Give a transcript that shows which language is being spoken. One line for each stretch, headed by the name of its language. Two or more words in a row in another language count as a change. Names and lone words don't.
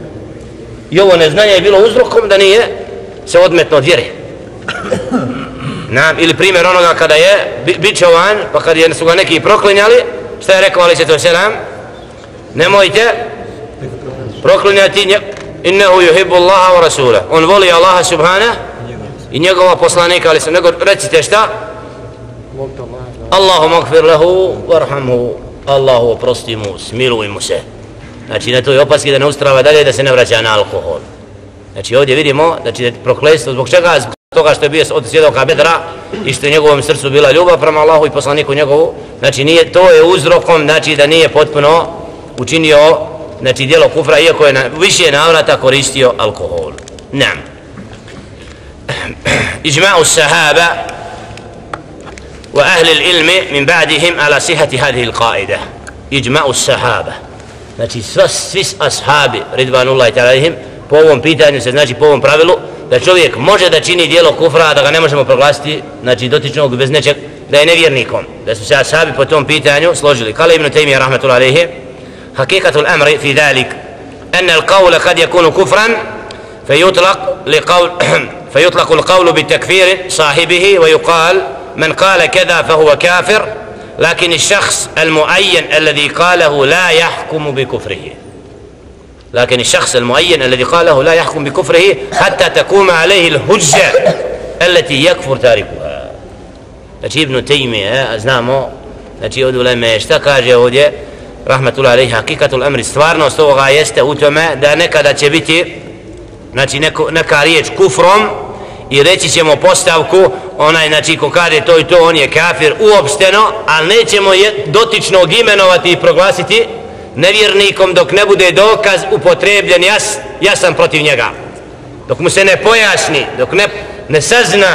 Bosnian: I ovo neznanje je bilo uzrokom da nije se odmetno od vjere. ili primjer onoga kada je bičovan, pa kad su ga neki proklinjali, šta je rekao
Arabic: عليه الصلاة والسلام?
Bosnian: Nemojte proklinjati,
Arabic: إنه يحب الله ورسوله.
Bosnian: On voli Allaha subhanahu i njegova poslanika, ali nego recite šta?
Arabic: اللهم اغفر له وارحمه,
Bosnian: Allahu oprosti mu, smiluj mu se. Znači na toj opaski da ne ustrava dalje, da se ne vraća na alkohol. Znači ovdje vidimo da će prokletstvo, zbog čega? Zbog toga što je bio od svjedoka Bedra i što je njegovom srcu bila ljubav prema Allahu i poslaniku njegovu. Znači nije, to je uzrokom, znači da nije potpuno učinio, znači djelo kufra, iako je na više navrata koristio alkohol. Naam.
Arabic: إجماع صحابة وأهل العلم من بعدهم على صحة هذه القاعدة. إجماع صحابة.
Bosnian: Znači svi ashabi
Arabic: رضوان الله تعالى عليهم
Bosnian: po ovom pitanju se, znači po ovom pravilu, da čovjek može da čini djelo kufra, da ga ne možemo proglasiti, znači dotičnog bez nečeg, da je nevjernikom. Da su se ashabi po tom pitanju složili.
Arabic: قال ابن تيمية رحمة الله عليه حقيقة الأمر في ذلك أن القول قد يكون كفرا, فيطلق القول بتكفير صاحبه ويقال من قال كذا فهو كافر، لكن الشخص المعين الذي قاله لا يحكم بكفره. لكن الشخص المعين الذي قاله لا يحكم بكفره حتى تقوم عليه الحجة التي يكفر تاركها.
Bosnian: Znači Ibn Taymije, znamo, znači od uleme šta kaže ovdje,
Arabic: رحمة الله عليه, حقيقة الأمر,
Bosnian: stvarnost ovoga jeste u tome da nekada će biti, znači neka riječ kufrom i reći ćemo postavku, onaj znači ko kaže to i to, on je kafir uopšteno, ali nećemo dotičnog imenovati i proglasiti nevjernikom dok ne bude dokaz upotrebljen jasan protiv njega, dok mu se ne pojasni, dok ne sazna.